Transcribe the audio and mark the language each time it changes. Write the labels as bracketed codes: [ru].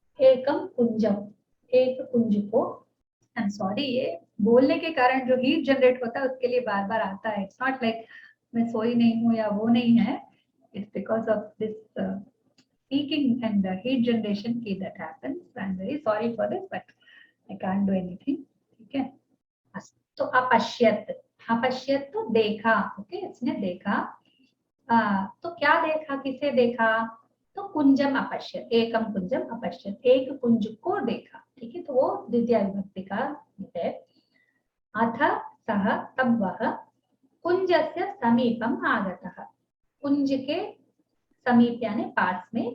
[hi] एकम कुंजम, एक कुंज को, I am sorry, ये बोलने के कारण जो हीट जनरेट होता है उसके लिए बार बार आता है। [en] it's not like [hi] मैं सोई नहीं हूँ या वो नहीं है, [en] It's because of this speaking and the heat generation key that happens. I'm very sorry for this, but I can't do anything. [hi] ठीक है। तो अपश्यत, अपश्यत तो देखा, ओके, इसने देखा। तो क्या देखा, किसे देखा, तो कुंजम अपश्यत, [sa] एकम कुंजम अपश्यत, [hi] एक कुंज को देखा। ठीक है, तो वो द्वितीय विभक्ति का है। अथ सः, तब वह, [sa] कुंजस्य समीपम आगतः, [hi] कुंज के समीप यानी पास में।